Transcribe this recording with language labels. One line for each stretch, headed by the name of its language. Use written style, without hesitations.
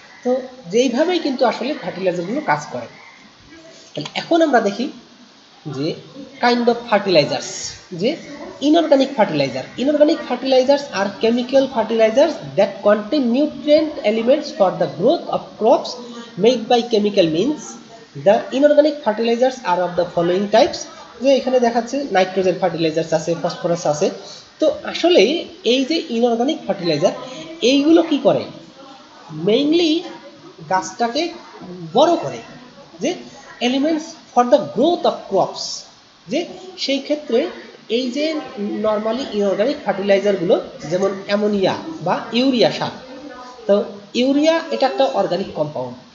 Bangla: তো যেইভাবেই কিন্তু আসলে ফার্টিলাইজারগুলো কাজ করে। এখন আমরা দেখি যে কাইন্ড অফ ফার্টিলাইজার্স, যে
English: inorganic fertilizers are chemical fertilizers that contain nutrient elements for the growth of crops made by chemical means. The inorganic fertilizers are of the following types,
Bangla: যে এখানে দেখাচ্ছে নাইট্রোজেন ফার্টিলাইজার্স আছে, phosphorus আছে। তো আসলে এই যে ইনঅর্গানিক ফার্টিলাইজার এইগুলো কি করে, মেইনলি গাছটাকে বড় করে, যে
English: elements for the growth of crops,
Bangla: যে সেই ক্ষেত্রে এই যে নর্মালি ইনঅর্গানিক ফার্টিলাইজারগুলো যেমন অ্যামোনিয়া বা ইউরিয়া সার, তো ইউরিয়া এটা একটা অর্গানিক কম্পাউন্ড।